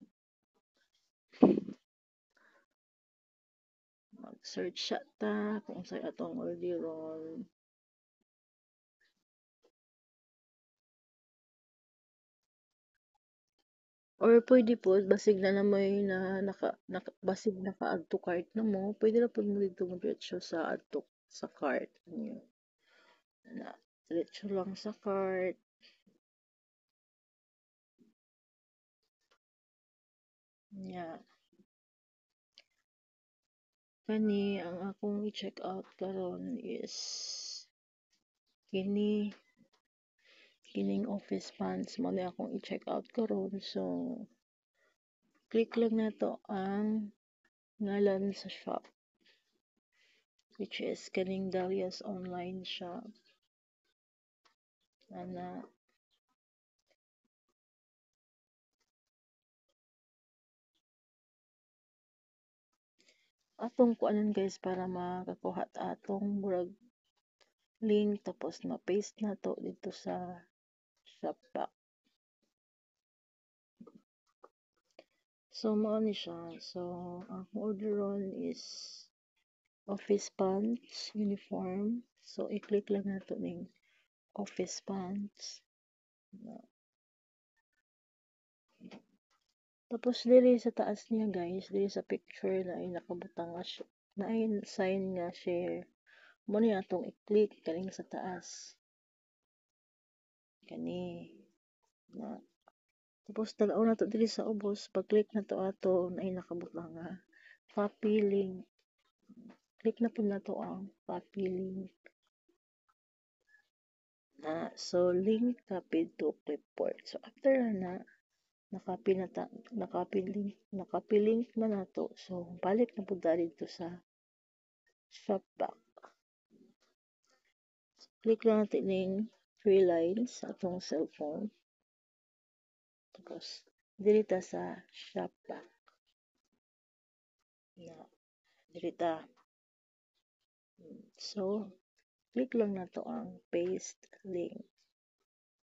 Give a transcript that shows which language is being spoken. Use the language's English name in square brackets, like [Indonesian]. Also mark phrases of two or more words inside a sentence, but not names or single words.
[Cebuano] Mag-search siya ta kung sa atong orderon. Or pwede po, basig na namoy basig naka- [English] add to cart [Cebuano] na mo, pwede na po mo dito mo diretso sa [English] add to [Cebuano] sa cart niyo. Na, diretso lang sa cart. Yeah. Kani, ang akong i-check out karon is kining [English] office pants [Cebuano] mo na akong i-check out karon. So, click lang na to ang ngalan sa shop, [English] which is [Cebuano] kaning Dalia's online shop. Ana, atong kuanan guys para makakuha ta atong murag link tapos ma-paste na to dito sa Shopback. So mao ni siya. So ang orderon is [English] office pants uniform. [Cebuano] So i-click lang nato ning [English] office pants. [Cebuano] Tapos diri sa taas niya guys, diri sa picture na ay nakabutang nga na ay sign nga share. Mo ni atong i-click kaning sa taas. Kani na. Tapos tanaw na to diri sa ubos, pag-click na to ato na ay nakabutang nga [English] copy link. [Cebuano] Click na po na to ang [English] copy link. So link copied to clipboard. So after [Cebuano] na nakapilink na nato. So, balik na po dito sa Shopback. So, click lang [Filipino] natin yung [Cebuano] 3 lines sa atong cellphone. Tapos, dirita sa Shopback. Dirita. So, click lang na to ang [English] paste link.